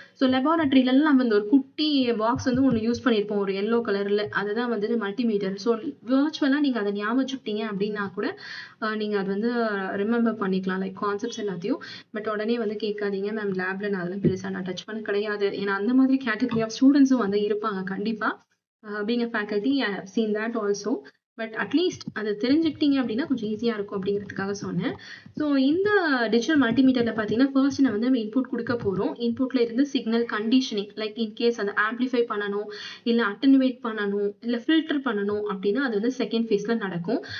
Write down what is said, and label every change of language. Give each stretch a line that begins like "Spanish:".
Tamil: So லெபார்டரியிலலாம் நம்ம இந்த ஒரு குட்டி பாக்ஸ் வந்து ஒன்று யூஸ் பண்ணியிருப்போம், ஒரு எல்லோ கலரில். அதுதான் வந்துட்டு மல்டிமீட்டர். ஸோ விர்ச்சுவலாக நீங்கள் அதை ஞாபகம் வச்சுக்கிட்டீங்க அப்படின்னா கூட நீங்கள் அது வந்து ரிமெம்பர் பண்ணிக்கலாம், லைக் கான்செப்ட்ஸ் எல்லாத்தையும். பட் உடனே வந்து கேட்காதீங்க, மேம் லேப்ல நான் அதெல்லாம் பெருசாக நான் டச் பண்ண கிடையாது. ஏன்னா அந்த மாதிரி கேட்டகரி ஆஃப் ஸ்டூடெண்ட்ஸும் வந்து இருப்பாங்க கண்டிப்பாக.
English: being a faculty, I have seen that also.
Tamil: But at least அதை தெரிஞ்சுக்கிட்டீங்க அப்படின்னா கொஞ்சம் ஈஸியாக இருக்கும் அப்படிங்கிறதுக்காக சொன்னேன். ஸோ இந்த டிஜிட்டல் மல்டிமீட்டரில் பார்த்தீங்கன்னா, ஃபர்ஸ்ட் நம்ம வந்து இன்புட் கொடுக்க போகிறோம். இன்புட்டில் இருந்து சிக்னல் கண்டிஷனிங், லைக் இன்கேஸ் அதை ஆம்ப்ளிஃபை பண்ணணும், இல்லை அட்டனுவேட் பண்ணணும், இல்லை ஃபில்டர் பண்ணணும் அப்படின்னா அது வந்து செகண்ட் ஃபேஸில் நடக்கும்.